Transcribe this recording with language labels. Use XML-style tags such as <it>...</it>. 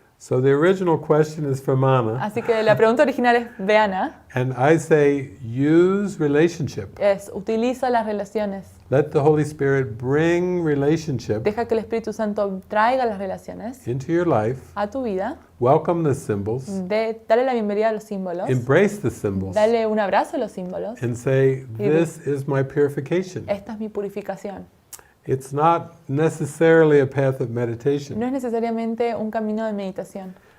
<en>So the original question is from Anna,</en> <es>Así que la pregunta original es de Ana,</es> <en>and I say use relationship.</en> <es>es utiliza las relaciones.</es> <en>Let the Holy Spirit bring relationship</en> <es>Deja que el Espíritu Santo traiga las relaciones</es> <en>into your life.</en> <es>a tu vida.</es> <en>Welcome the symbols.</en> <es>Dale la bienvenida a los símbolos.</es> <en>Embrace the symbols.</en> <es>Dale un abrazo a los símbolos.</es> <en>And say, this is my purification.</en> <es>Esta es mi purificación.</es> <en>It's not necessarily a path of meditation.</en> <es>No es necesariamente un camino de meditación.</es>